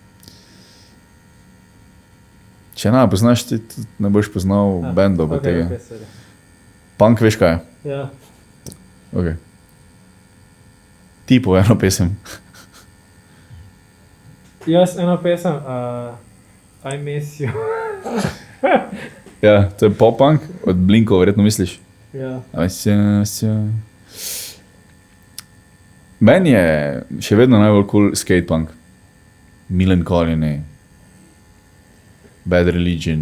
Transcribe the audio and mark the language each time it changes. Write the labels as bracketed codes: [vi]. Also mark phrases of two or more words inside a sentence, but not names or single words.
[sl] Če ne poznaš, ti tudi ne boš poznal bendov pa tega. [en] Okay, sorry. [sl] Punk veš kaj je? Ja. Ok. Ti po eno pesem. Jaz eno pesem, [en] I miss you. [sl] Ja, to je pop-punk, od Blinkov, verjetno misliš. Ja. Meni je še vedno najbolj cool skatepunk. Millencolin, Bad Religion.